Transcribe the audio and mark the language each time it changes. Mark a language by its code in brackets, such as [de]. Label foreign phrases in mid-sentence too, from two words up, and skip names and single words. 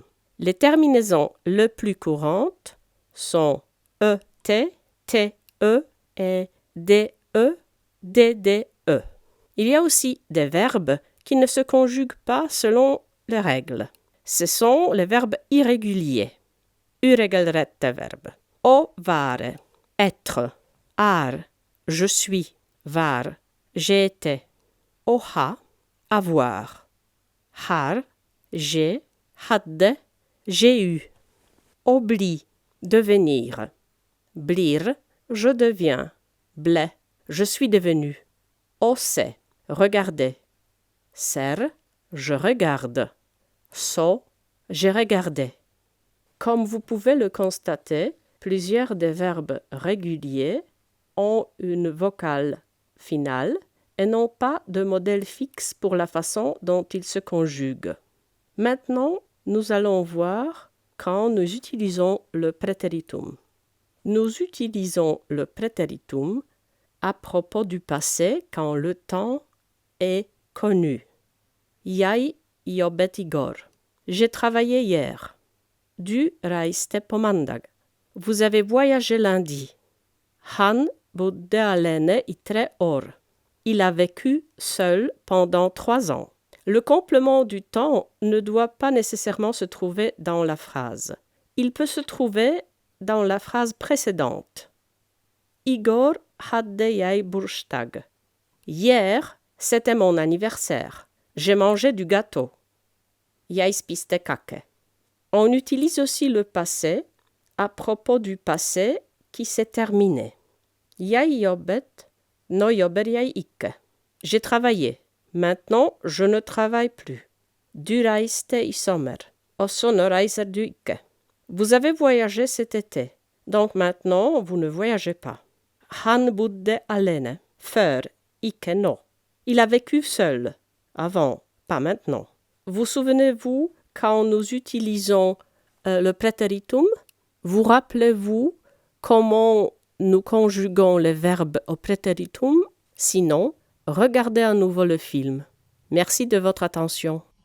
[fr] Les terminaisons les plus courantes sont ET, TE et DE, DDE. Il y a aussi des verbes qui ne se conjuguent pas selon les règles. Ce sont les verbes irréguliers. [no] Uregelrette verbe. Å være, [fr] être. Er, je suis. Var, j'ai été. [no] Å ha, [fr] avoir. Har, j'ai. Hadde, j'ai eu. [no] Å bli, [fr] devenir. Blir, je deviens. Ble, je suis devenu. [no] Å se, [fr] regarder. Ser, je regarde. So, j'ai regardé. Comme vous pouvez le constater, plusieurs des verbes réguliers ont une vocale finale et n'ont pas de modèle fixe pour la façon dont ils se conjuguent. Maintenant, nous allons voir quand nous utilisons le préteritum. Nous utilisons le préteritum à propos du passé quand le temps est connu. [no] Jeg jobbet i går. [fr] J'ai travaillé hier. [no] Du reiste på mandag. [fr] Vous avez voyagé lundi. [no] Han bodde alene i 3 år. [fr] Il a vécu seul pendant 3 ans. Le complément du temps ne doit pas nécessairement se trouver dans la phrase. Il peut se trouver dans la phrase précédente. [no] I går hadde jeg bursdag. [fr] Hier, c'était mon anniversaire. J'ai mangé du gâteau. [no] Jeg spiste kake. [fr] On utilise aussi le passé à propos du passé qui s'est terminé. [no] Jeg jobbet, nå jobber jeg ikke. [fr] J'ai travaillé. Maintenant, je ne travaille plus. [no] Du reiste i sommer. Og så nå reiser du ikke. [fr] Vous avez voyagé cet été. Donc maintenant, vous ne voyagez pas. [no] Han bodde alene. Før, ikke nå. [fr] Il a vécu seul. Avant, pas maintenant. Vous souvenez-vous quand nous utilisons le préteritum? Vous rappelez-vous comment nous conjuguons les verbes au préteritum? Sinon, regardez à nouveau le film. Merci de votre attention.